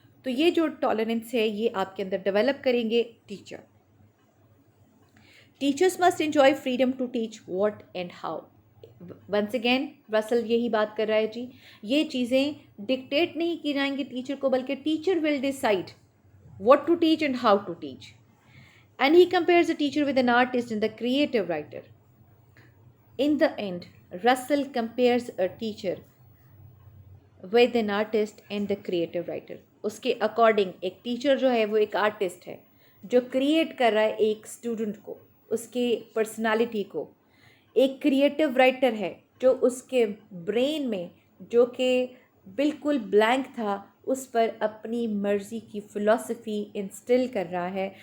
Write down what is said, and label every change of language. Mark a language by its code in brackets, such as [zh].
[ur] تو یہ جو ٹالرنس ہے یہ آپ کے اندر ڈیولپ کریں گے teacher. [en] Teachers must enjoy freedom to teach what and how. [ur] Once again رسل یہی بات کر رہا ہے جی، یہ چیزیں ڈکٹیٹ نہیں کی جائیں گی ٹیچر کو، بلکہ [en] teacher will decide what to teach [ur] and how to teach. [en] And he compares the teacher with an artist and the creative writer. In the end, Russell compares a teacher with an artist and the creative writer. [ur] اس کے according ایک teacher جو ہے وہ ایک artist ہے جو create کر رہا ہے ایک اسٹوڈنٹ کو، اس کے پرسنالٹی کو. ایک کریٹیو رائٹر ہے جو اس کے برین میں جو کہ بالکل بلینک تھا اس پر اپنی مرضی کی فلسفی انسٹل کر رہا ہے.